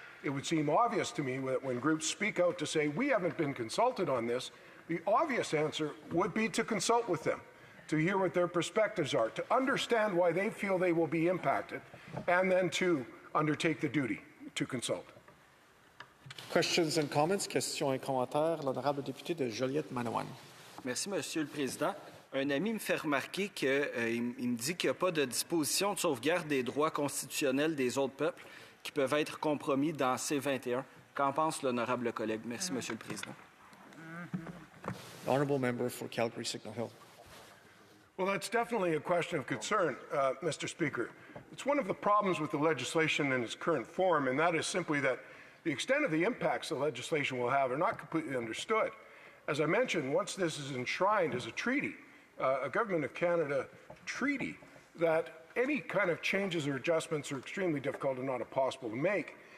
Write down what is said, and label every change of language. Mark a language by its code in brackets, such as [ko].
[en] It would seem obvious to me that when groups speak out to say, we haven't been consulted on this, the obvious answer would be to consult with them, to hear what their perspectives are, to understand why they feel they will be impacted, and then to undertake the duty to consult. Questions and comments, [fr] questions et commentaires. L'honorable député de Joliette-Manawan. Merci, Monsieur le Président. Un ami me fait remarquer qu'il me dit qu'il n'y a pas de disposition de sauvegarde des droits constitutionnels des autres peuples qui peuvent être compromis dans C-21. Qu'en pense l'honorable collègue? Merci, Monsieur le Président. [en] Honourable Member for Calgary Signal Hill. Well, that's definitely a question of concern, Mr. Speaker. It's one of the problems with the legislation in its current form, and that is simply that the extent of the impacts the legislation will have are not completely understood. As I mentioned, once this is enshrined as a treaty, a Government of Canada treaty, that any kind of changes or adjustments are extremely difficult and not possible to make.